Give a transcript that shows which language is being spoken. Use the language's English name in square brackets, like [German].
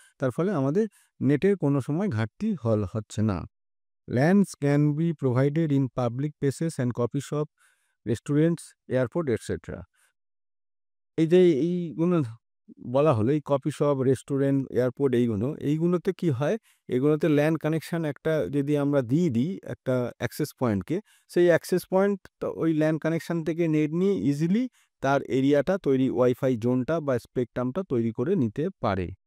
[Bangla] তার ফলে আমাদের নেটের কোনো সময় ঘাটতি হচ্ছে না। [English] LANs can be provided in public places and coffee shop, restaurants, airport, etc. [Bangla] এই যে এইগুলো বলা হলো, এই কফি শপ, রেস্টুরেন্ট, এয়ারপোর্ট, এইগুলোতে কি হয়, এগুলোতে ল্যান কানেকশান একটা যদি আমরা দিই একটা অ্যাক্সেস পয়েন্টকে, সেই অ্যাক্সেস পয়েন্ট ওই ল্যান কানেকশান থেকে নেট নিয়ে ইজিলি তার এরিয়াটা ওয়াইফাই জোনটা বা স্পেকট্রামটা তৈরি করে নিতে পারে।